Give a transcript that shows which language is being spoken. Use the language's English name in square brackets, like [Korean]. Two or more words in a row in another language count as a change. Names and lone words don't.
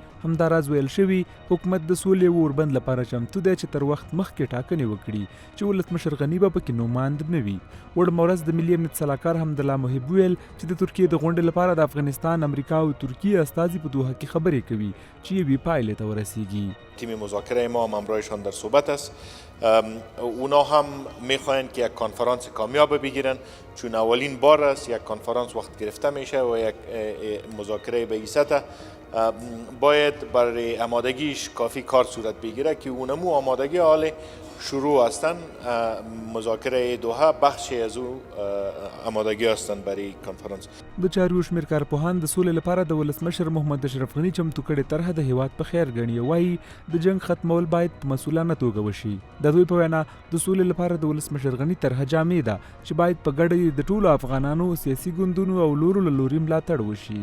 [Pashto] همداراز ویل شوي حکومت د سولې او اوربند لپاره چمتو دی چې تر وخت مخکې ټاکنې وکړي چې ولسمشر غني به پکې نوماند نه وي. وړمه ورځ د ملي امنیت سلاکار حمدالله محب ویل چې د ترکیې د غونډې لپاره د افغانستان، امریکا او ترکیه استازي په دوحه کې خبرې کوي چې یوې پایلې ته ورسیږي. [Persian] تیم مذاکره ما هم همراهشان در صحبت است. اونا هم میخواهند که یک کنفرانس کامیاب بگیرن، چون اولین بار است یک کنفرانس وقت گرفته میشه و یک مذاکره به این سطح باید برای آمادگیش کافی کار صورت بگیره که اونمو آمادگی حال شروع هستن. مذاکره دوحه بخشی از او آمادگی هستن برای کنفرانس. [Pashto] د چارو شمیر کارپوهان د سولې لپاره د ولسمشر محمد اشرف غني چمتو کړې طرحه د هیواد په خیر ګڼي. وایي د جنگ ختمول باید په مسؤلانه توګه وشي. د دوی په وینا د سولې لپاره د ولسمشر غني طرحه جامع ده چې باید په ګډه د ټولو افغانانو سیاسي ګوندونو او لورو له لوري ملاتړ وشي.